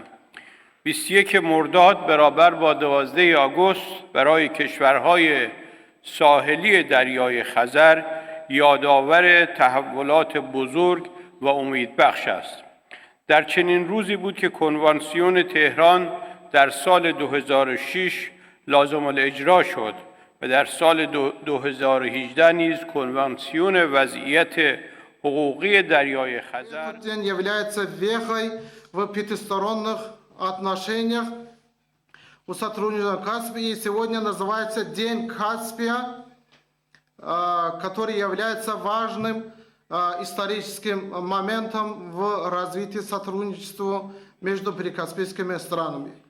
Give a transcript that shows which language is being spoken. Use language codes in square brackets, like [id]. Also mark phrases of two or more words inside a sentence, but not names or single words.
[fa] 21 مرداد برابر با 12 آگوست برای کشورهای ساحلی دریای خزر یادآور تحولات بزرگ و امیدبخش است. در چنین روزی بود که کنوانسیون تهران در سال 2006 لازم الاجرا شد و در سال 2018 نیز کنوانسیون وضعیت حقوقی دریای خزر [ru] отношениях у сотрудничества Каспия. И сегодня называется День Каспия, который является важным историческим моментом в развитии сотрудничества между прикаспийскими странами.